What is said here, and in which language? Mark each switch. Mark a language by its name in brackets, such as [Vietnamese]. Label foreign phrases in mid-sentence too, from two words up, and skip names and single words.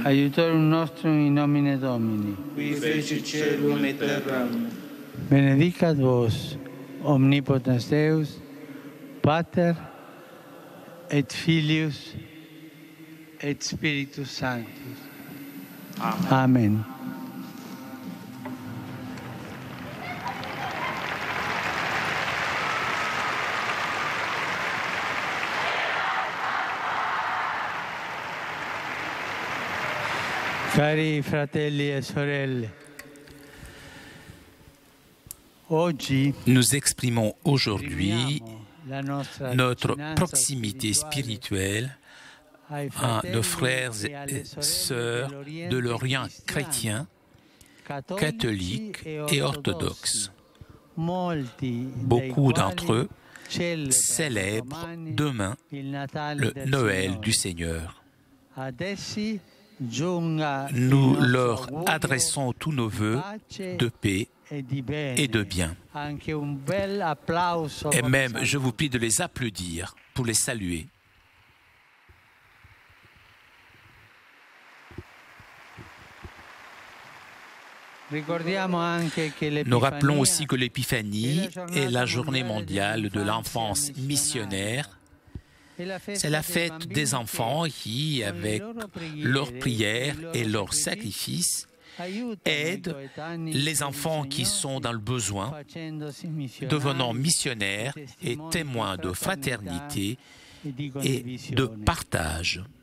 [Latin] Aiutorum nostrum in nomine Domini. Qui fecit caelum et terram. Benedicat vos, omnipotens Deus, Pater et Filius et Spiritus Sanctus. Amen. Amen. [Italian] Cari fratelli e sorelle, oggi [French] Nous exprimons aujourd'hui [Italian] esprimiamo la nostra [French] notre [Italian] vicinanza [French] proximité [Italian] spirituale [French] spirituelle [Italian] ai [French] à [Italian] fratelli [French] nos frères [Italian] e alle [French] et [Italian] sorelle [French] sœurs [Italian] dell'Oriente [French] de l'Orient [Italian] cristiano, [French] chrétien, [Italian] cattolici [French] catholique [Italian] e [French] et [Italian] ortodossi. [French] orthodoxe. [Italian] Molti [French] Beaucoup [Italian] dei [French] d'entre [Italian] quali [French] eux célèbrent [Italian] domani [French] demain [Italian] il Natale [French] le [Italian] del [French] Noël [Italian] Signore. [French] du Seigneur. [Italian] Ad essi giunga il [French] Nous [Italian] nostro [French] leur [Italian] augurio [French] adressons tous nos [Italian] di [French] vœux [Italian] pace [French] de paix [Italian] e di bene. [French] et de bien. [Italian] Anche un bel applauso [French] Et [Italian] come [French] même, [Italian] saluto. [French] je vous prie de les applaudir pour les saluer. [Italian] Ricordiamo anche che [French] Nous rappelons aussi [Italian] l'Epifania [French] que l'Épiphanie est la journée mondiale de l'enfance missionnaire. C'est la fête des enfants qui, avec leurs prières et leurs sacrifices, aident les enfants qui sont dans le besoin, devenant missionnaires et témoins de fraternité et de partage.